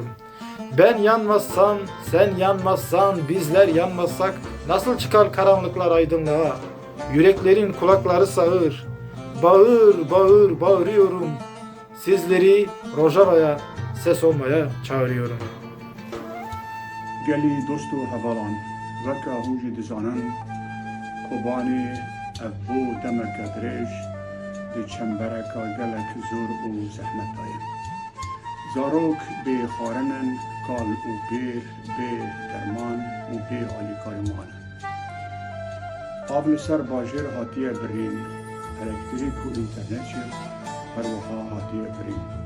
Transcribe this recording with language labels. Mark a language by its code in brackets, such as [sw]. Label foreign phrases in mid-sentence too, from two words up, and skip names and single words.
[tr] Ben yanmazsam, sen yanmazsan, bizler yanmazsak nasıl çıkar karanlıklar aydınlığa? Yüreklerin kulakları sağır, bağır bağır bağırıyorum, sizleri Rojava'ya ses olmaya çağırıyorum. [ku] گلی دوست و هوالان وکا هوج دزانن قبانی ابو دمک درش دی چنبرکا گلک زور و زحمت آیم زاروک به خارنن کال و بیر به درمان و به آلی کارمان قابل سر باجر هاتیه برین الکتریک و اینترنت شد هر وها هاتیه برین